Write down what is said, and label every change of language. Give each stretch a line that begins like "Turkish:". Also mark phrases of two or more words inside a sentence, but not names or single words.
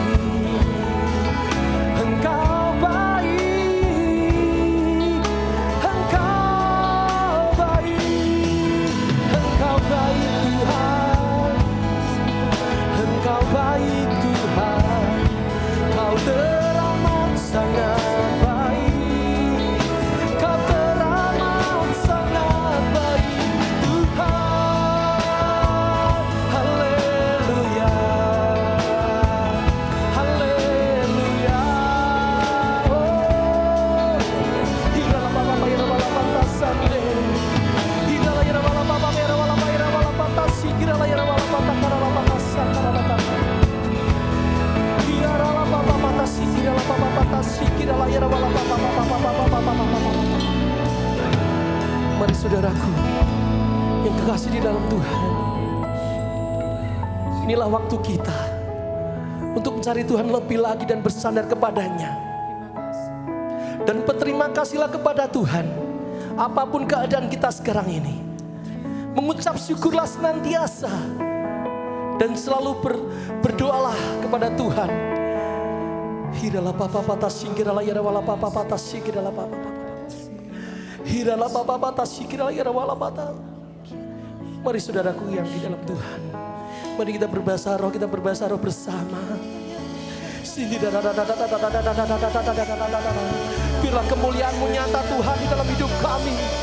Indonesian: Engkau baik, Engkau baik, Engkau baik Tuhan, Engkau baik Tuhan, Kau teramat sangat baik, Kau teramat sangat baik Tuhan. Haleluya, haleluya. Oh, hiralah Bapa, hiralah Bapa Sande, hiralah hiralah Bapa, hiralah Bapa, hiralah Bapa Si, hiralah hiralah Bapa, hiralah Bapa Sakaralah Bapa. Hiralah Bapa Bapa Si, hiralah Bapa Bapa Si, hiralah hiralah Bapa Bapa. Mari saudaraku yang kekasih di dalam Tuhan, inilah waktu kita untuk mencari Tuhan lebih lagi dan bersandar kepadanya. Dan berterima kasihlah kepada Tuhan apapun keadaan kita sekarang ini. Mengucap syukurlah senantiasa dan selalu berdoalah kepada Tuhan. Hiralah Bapa Bapa singkiralah yarawala Bapa Bapa singkiralah Bapa Bapa. Hiralah Bapa Bapa singkiralah yarawala Bapa. Mari saudaraku yang di dalam Tuhan, mari kita berbahasa roh, bersama. Biarlah kemuliaan-Mu nyata Tuhan di dalam hidup kami.